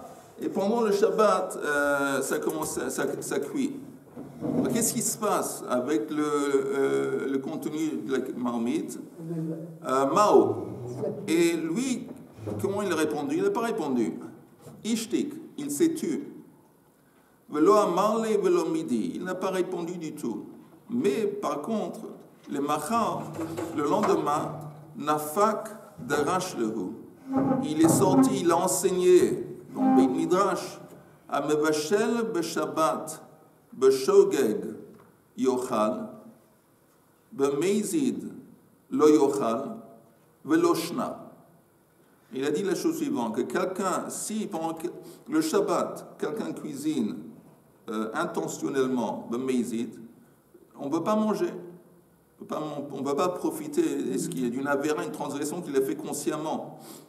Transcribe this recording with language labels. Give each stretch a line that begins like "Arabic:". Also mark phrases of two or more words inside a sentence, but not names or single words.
French: Et pendant le Shabbat, ça cuit. Qu'est-ce qui se passe avec le contenu de la marmite? Mao. Et lui, comment il a répondu? Il n'a pas répondu. Ishtik, il s'est tu.
Aramaic: ולא אמר ליה, ולא מידי.
French: Il n'a pas répondu du tout. Mais par contre, le machar, le lendemain,
Aramaic: נפק דרש להו.
French: Il est sorti, il a enseigné dans Beit Midrash, à
Hebrew: מבשל בשבת. בשוגג יאכל, במזיד לא יאכל, ולא שנא.
French: Il a dit la chose suivante, que quelqu'un, si pendant le Shabbat, quelqu'un cuisine intentionnellement b'meizid, on ne peut pas manger. On ne peut pas profiter d'une avéra, une transgression qu'il a fait consciemment.